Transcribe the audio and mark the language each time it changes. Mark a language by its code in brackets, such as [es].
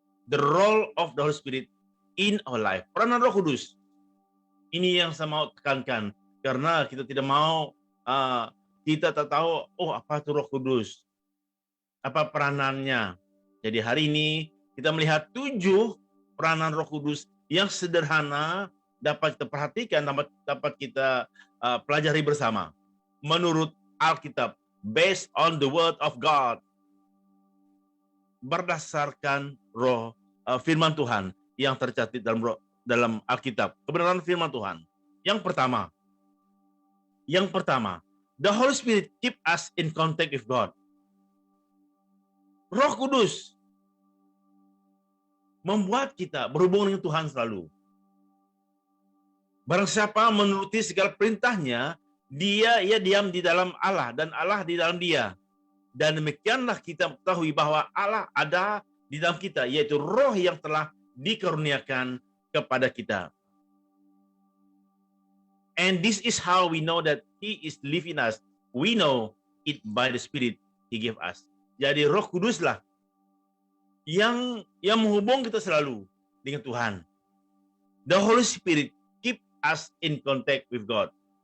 [en] The role of the Holy Spirit in our life. [id] Peranan Roh Kudus. Ini yang saya mau tekankan, karena kita tidak mau kita tak tahu, apa itu Roh Kudus, apa peranannya. Jadi hari ini kita melihat 7 peranan Roh Kudus yang sederhana dapat kita perhatikan, dapat kita pelajari bersama menurut Alkitab, [en] based on the Word of God, [id] berdasarkan firman Tuhan yang tercatat dalam Alkitab, kebenaran firman Tuhan. Yang pertama, [en] the Holy Spirit keep us in contact with God. [id] Roh Kudus membuat kita berhubungan dengan Tuhan selalu. Barang siapa menuruti segala perintahnya, ia diam di dalam Allah dan Allah di dalam dia. Dan demikianlah kita ketahui bahwa Allah ada di dalam kita, yaitu roh yang telah dikaruniakan kepada kita. [en] And this is how we know that He is living us. We know it by the Spirit He gave us. [id] Jadi Roh Kuduslah yang menghubung kita selalu dengan Tuhan. [en] The Holy Spirit keep us in contact with God.